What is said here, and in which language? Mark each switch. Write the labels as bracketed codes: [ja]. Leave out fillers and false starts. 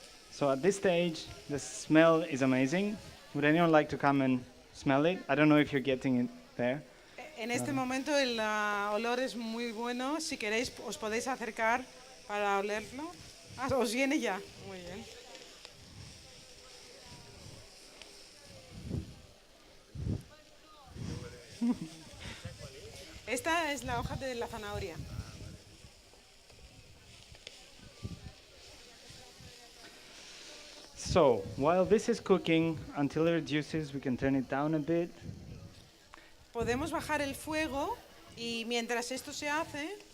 [en] So at this stage, the smell is amazing. Would anyone like to come and smell it? I don't know if you're getting it there. [es] En este momento el olor es muy bueno. Si queréis, os podéis acercar para olerlo. Ah, os viene ya. Muy bien. Esta es la hoja de la zanahoria. [en] So, while this is cooking, until it reduces, we can turn it down a bit. [es] Podemos bajar el fuego y mientras esto se hace,